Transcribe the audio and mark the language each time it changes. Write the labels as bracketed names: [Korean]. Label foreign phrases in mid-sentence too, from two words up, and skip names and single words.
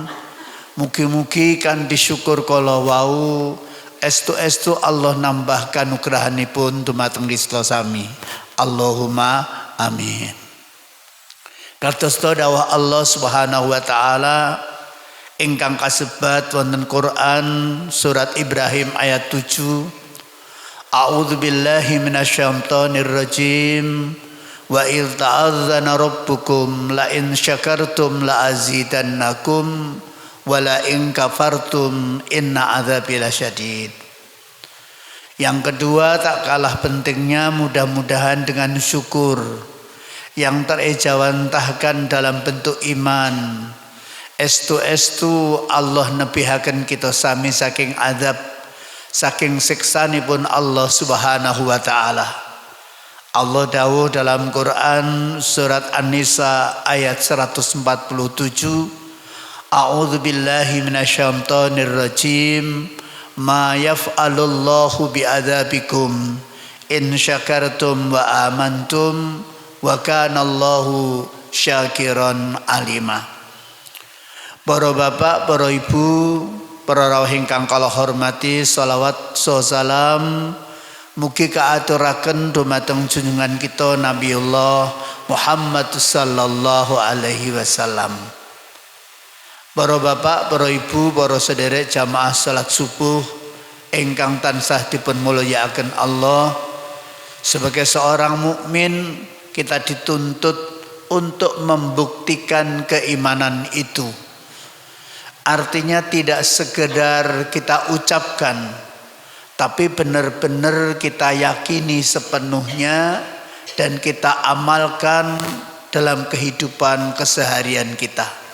[Javanese] Mugi-mugi kan disyukur kala wau estu Allah nambah kanugrahanipun dumateng kita sami. [Arabic] اللهم آمين. [Javanese] Kados dawuh Allah [Arabic] سبحانه وتعالى [Javanese] ingkang kasebat wonten Quran surat Ibrahim ayat 7. [Arabic] أعوذ بالله من الشيطان الرجيم. وإذ تأذن ربكم لئن شكرتم لأزيدنكم ولئن كفرتم إن عذابي لشديد. [Indonesian] Yang kedua, tak kalah pentingnya mudah-mudahan dengan syukur yang terejawantahkan dalam bentuk iman. [Javanese] Estu Allah nebihaken kita sami saking azab, saking siksanipun Allah [Arabic] سبحانه وتعالى. [Javanese] Allah dawuh dalam Quran surat An-Nisa ayat 147, [Arabic] أعوذ بالله من الشيطان الرجيم. ما يفعل الله بعذابكم إن شكرتم وآمنتم وكان الله شاكرا عليما. [Javanese] Para bapak, para ibu, para rawuh ingkang kula hormati, shalawat salam mugi kaaturaken dumateng junjungan kita Nabiullah Muhammad [Arabic] صلى الله عليه وسلم. [Javanese] Para bapak, para ibu, para sederek jamaah salat subuh ingkang tansah dipun mulyakaken Allah, [Indonesian] sebagai seorang mukmin kita dituntut untuk membuktikan keimanan itu. Artinya tidak sekedar kita ucapkan, tapi benar-benar kita yakini sepenuhnya dan kita amalkan dalam kehidupan keseharian kita.